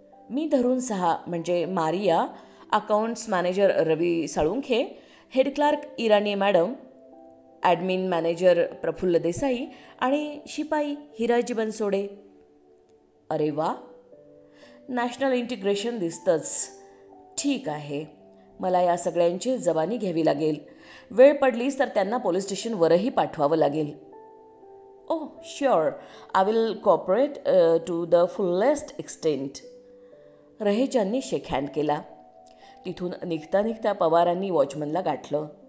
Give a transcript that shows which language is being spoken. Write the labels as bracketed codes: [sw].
[mr] मी धरून 6, म्हणजे Maria, accounts manager रवी Salunkhe, head clerk Irani madam, admin manager Praful Desai आणि शिपाई हिराजी बनसोडे. अरे वा, नॅशनल इंटिग्रेशन दिसतंच. ठीक आहे, मला या सगळ्यांची जबानी घ्यावी लागेल. वेळ पडलीच तर त्यांना पोलीस स्टेशनवरही पाठवावं लागेल. [en] Oh sure, I will cooperate to the fullest extent. [mr] रहेजांनी shake hand केला. तिथून निघता निघता पवारांनी वॉचमनला गाठलं.